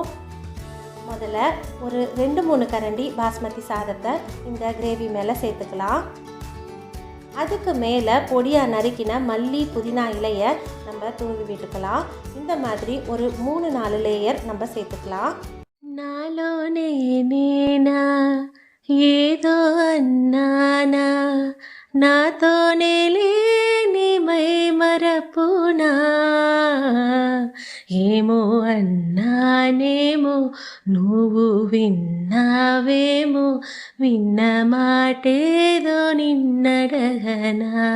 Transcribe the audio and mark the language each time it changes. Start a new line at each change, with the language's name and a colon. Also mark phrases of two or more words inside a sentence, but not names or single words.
Tamil: முதல்ல ஒரு 2-3 கரண்டி பாஸ்மதி சாதத்தை இந்த கிரேவி மேலே சேர்த்துக்கலாம். அதுக்கு மேலே பொடியாக நறுக்கின மல்லி புதினா இலையை நம்ம தூவி விட்டுக்கலாம். இந்த மாதிரி ஒரு 3-4 லேயர் நம்ம சேர்த்துக்கலாம்.
Telugu: నాలోనే నేనా ఏదో అన్నానా నాతోనే లేని మై మరపునా ఏమో అన్నానేమో నువ్వు విన్నావేమో విన్న మాటేదో నిన్నడగనా